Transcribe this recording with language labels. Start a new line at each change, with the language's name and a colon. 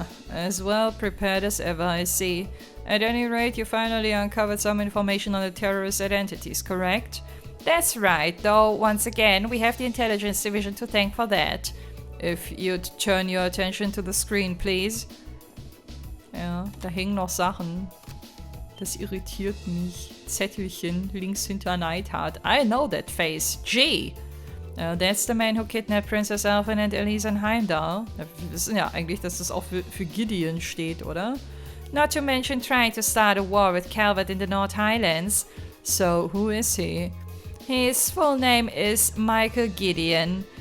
English: As well prepared as ever, I see. At any rate, you finally uncovered some information on the terrorist identities, correct? That's right, though once again, we have the Intelligence Division to thank for that. If you'd turn your attention to the screen, please.
German: Ja, da hängen noch Sachen. Das irritiert mich. Zettelchen links hinter Neidhart.
English: I know that face. G. That's the man who kidnapped Princess Alphen and Elise in Heimdall.
German: Wir wissen ja eigentlich, dass das auch für Gideon steht, oder?
English: Not to mention trying to start a war with Calvert in the North Highlands. So, who is he? His full name is Michael Gideon.